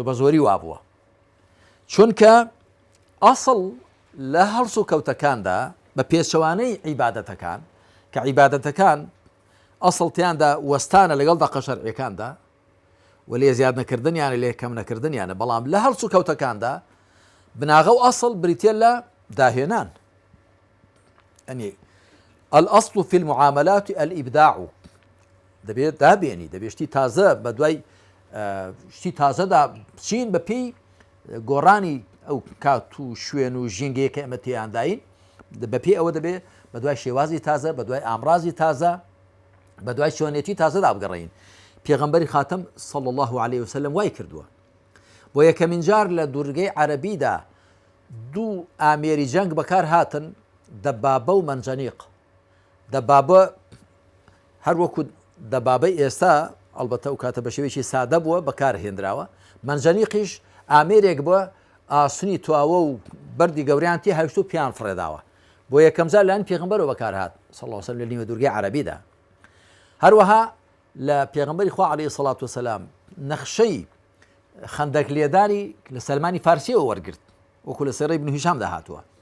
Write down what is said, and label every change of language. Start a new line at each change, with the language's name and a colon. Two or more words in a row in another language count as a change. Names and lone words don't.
Central Kurdish: بە زۆری وابووە چونکە ئەسڵ لە هەڵس و کەوتەکاندا بە پێچەوانەی عیبادەتەکان کە عیبادەتەکان ئەسڵتیاندا وەستانە لەگەڵ دەقە شەرعیەکاندا و لێ زیاد نەکردنیانە لێ کەم نەکردنیانە بەڵام لە هەڵس و کەوتەکاندا بناغە و ئەسڵ بریتێ لە داهێنان ئەنی
Arabic: الأصل في المعاملات
Central Kurdish: الإبداع دەبێت دابێنی دەبێت شتی تازە بە دوای شتی تازەدا بچین بە پێی گۆڕانی ئەو کات و شوێن و ژینگەیە کە ئێمە تێیانداین بە پێی ئەوە دەبێت بە دوای شێوازی تازە بە دوای ئامرازی تازە بە دوای شوێنێتی تازەدا بگەڕین پێغەمبەری خاتم
Arabic: صلی الله عليه وسلم
Central Kurdish: وای کردووە بۆ یەکەمین جار لە دوورگەی عەرەبیدا دوو ئامێری جەنگ بەکار هاتن دەبابە و مەنجەنیق دەبابە هەر وەکو دەبابەی ئێستا ئەڵبەتە و کاتە بە شێوەیەکی سادە بووە بەکارهێنراوە مەنجەنیقیش ئامێرێک بووە ئاسنی تواوە و بەردی گەوریان تێ هەشت و پیان فڕێداوە بۆ یەکەم جار لەلایەن پێغەمبەرەوە بەکار هات
Arabic: صلی الله علیه و سلم
Central Kurdish: لە نیمە دوورگەی عەرەبیدا هەروەها لە پێغەمبەری خوا
Arabic: عەلەیهی سەڵات وسەلام
Central Kurdish: نەخشەی خەندەک لێدانی لە سەلمانی فارسیەوە وەرگرت وەکو لە سێڕەی ابن هیشامدا هاتووە